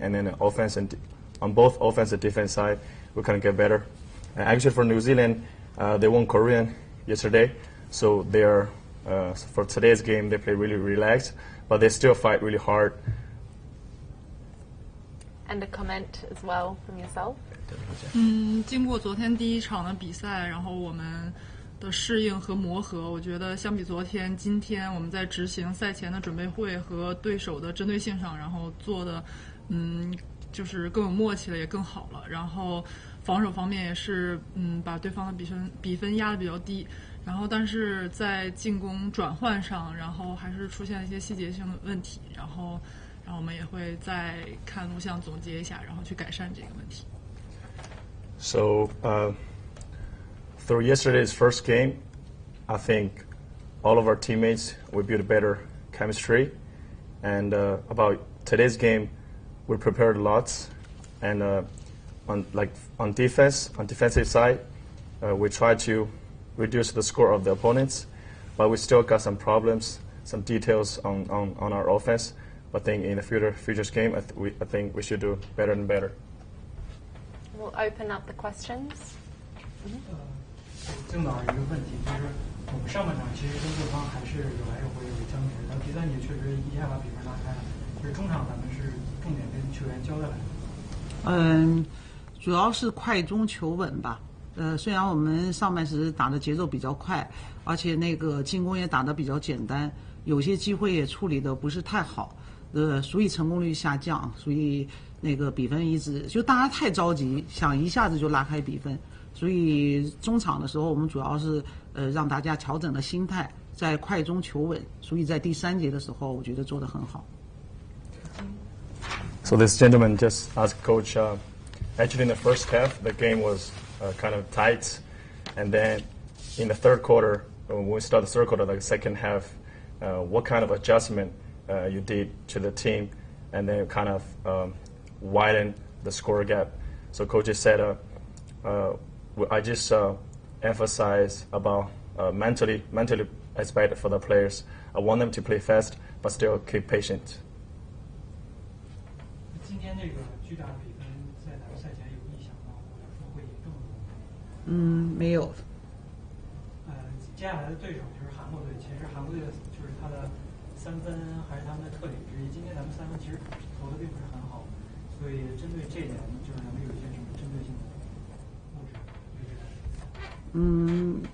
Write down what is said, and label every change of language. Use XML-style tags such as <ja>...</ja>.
<en>And then the offense and on both offense and defense side, we kind of get better. And actually, for New Zealand, they won Korean yesterday, so they are for today's game they play really relaxed, but they still fight really hard. And a comment as well from yourself.</en> <zh>经过昨天第1场的比赛，然后我们的适应和磨合，我觉得相比昨天，今天我们在执行赛前的准备会和对手的针对性上，然后做的就是更有默契了，也更好了。然后防守方面也是把对方的比分压得比较低。然后但是在进攻转换上，然后还是出现了一些细节性的问题。然后我们也会再看录像总结一下，然后去改善这个问题。</zh> <en>So through yesterday's first game, I think all of our teammates we built a better chemistry, and about today's game, we prepared lots, and on defensive side, we tried to reduce the score of the opponents, but we still got some problems, some details on our offense. I think in the futures game, I think we should do better and better. We'll open up the questions.</en> <zh>郑导一个问题就是，我们上半场其实跟对方还是有来有回有争执，到第3节确实一下把比分拉开了。就是中场咱们是重点跟球员交代来。主要是快中求稳吧。虽然我们上半时打的节奏比较快，而且那个进攻也打得比较简单，有些机会也处理得不是太好。所以成功率下降，所以那个比分一直就大家太着急，想一下子就拉开比分，所以中场的时候我们主要是让大家调整了心态，在快中求稳，所以在第3节的时候我觉得做得很好。</zh> <en>So this gentleman just asked coach, actually in the first half the game was kind of tight, and then in the third quarter, when we start the third quarter, the second half, what kind of adjustment you did to the team, and then kind of widen the score gap. So coach just said, I just emphasize about mentally aspect for the players. I want them to play fast, but still keep patient.</en> <zh>今天这个巨大的比分在咱们赛前有意想到，或者说会赢这么多？没有。接下来的对手就是韩国队，其实韩国队就是他的3分还是他们的特点之一。今天咱们3分其实投的并不是很好，所以针对这一点，就是咱们有一些什么针对性的布置。</zh>